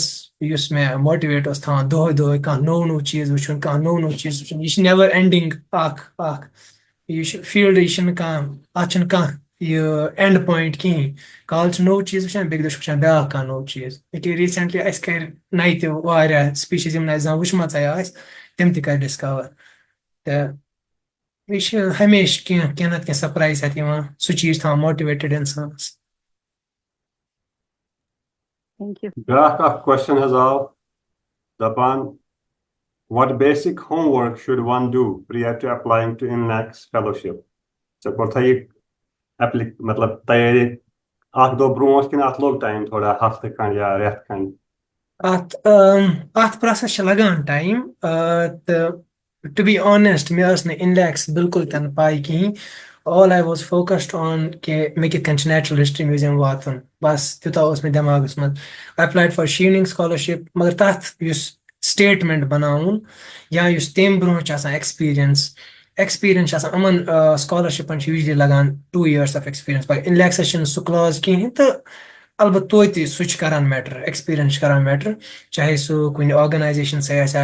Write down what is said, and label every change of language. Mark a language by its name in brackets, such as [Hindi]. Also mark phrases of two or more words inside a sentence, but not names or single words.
[Kashmiri] یُس مےٚ ماٹِویٹ اوس تھاوان دۄہے کانٛہہ نوٚو چیٖز وٕچھُن کانٛہہ نوٚو چیٖز وٕچھُن یہِ چھِ [English] never ending [Kashmiri] اکھ یہِ چھُ فیٖلڈ یہِ چھُنہٕ کانٛہہ اتھ چھُنہٕ کانٛہہ یہِ [English] end point [Kashmiri] کِہینۍ کالہٕ چھُ نوٚو چیٖز وٕچھان بیٚکہِ دۄہ چھُ وٕچھان بیاکھ کانٛہہ نوٚو چیٖز ییٚکیاہ ریٖسنٹلی اَسہِ کرِ نَیہِ تہِ واریاہ سپیٖشیٖز یِم نہٕ اَسہِ زانٛہہ وٕچھمژے آسہِ تِم تہِ کرِ ڈِسکور تہٕ یہِ چھِ ہمیشہِ کینٛہہ نتہٕ کینٛہہ سرپرایز ہٮ۪تھ یِوان سُہ چیٖز تھاوان ماٹِویٹِڈ اِنسانس [English] Thank you. [Kashmiri] بیٛاکھ اکھ question حظ آو دپان [English] what basic homework should one do prior to applying to INLAC's fellowship [Kashmiri] ژےٚ کوٚرتھا یہِ مطلب تیٲری اکھ دۄہ برونٛٹھ کِنہٕ اتھ لوٚگ ٹایم تھوڑا ہفتہٕ کھنٛڈ یا رٮ۪تھ کھنٛڈ اتھ پروسس چھُ لگان ٹایم تہٕ [English] to be honest [Kashmiri] مےٚ ٲس نہٕ INLACس بِلکُل تہِ نہٕ پاے کِہینۍ [English] all I was focused on [Kashmiri] کہِ مےٚ کِتھ کٔنۍ چھُ نیچرل ہسٹری میوٗزیم واتُن بس تیوٗتاہ اوس مےٚ دٮ۪ماغس منٛز [English] applied for Chevening scholarship [Kashmiri] مگر تتھ یُس سٹیٹمنٹ بناوُن یا یُس تمہِ برونٛہہ چھُ آسان ایکٕسپیٖرینس چھِ آسان یِمن سکالرشِپن چھِ یوٗجولی لگان [English] 2 years of experience [Kashmiri] مگر INLACس چھُنہٕ سُہ کلاز کِہینۍ تہٕ البتہٕ توتہِ سُہ چھُ کران میٹر ایکٕسپیٖرینس چھُ کران میٹر چاہے سُہ کُنہِ آرگنایزیشن سۭتۍ آسہِ